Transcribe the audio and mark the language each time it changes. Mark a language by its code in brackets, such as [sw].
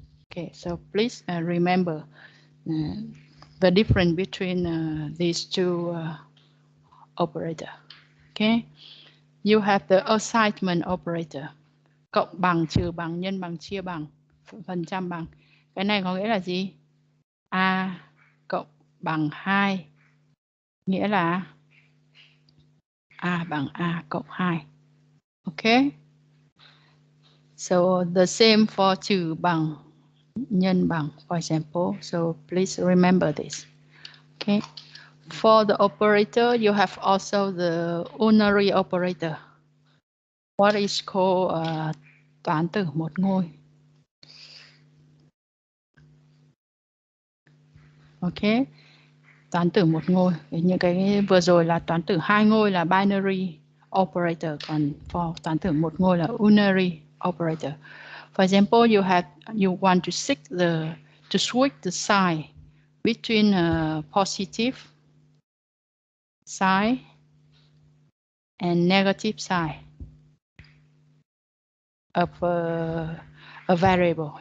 [en] Okay, so please remember the difference between these two operator. Okay, you have the assignment operator. [vi] Cộng bằng, trừ bằng, nhân bằng, chia bằng, phần trăm bằng. Cái này có nghĩa là gì? A cộng bằng 2 nghĩa là A bằng A cộng 2. [en] Okay. So the same for [vi] trừ bằng, nhân bằng, [en] for example. So please remember this. Okay. For the operator, you have also the unary operator. What is called [vi] toán tử một ngôi. Okay. Toán tử một ngôi. Những cái vừa rồi là toán tử hai ngôi là binary operator, còn for toán tử một ngôi là unary operator. [en] For example, you want to switch the sign between a positive sign and negative sign of a variable.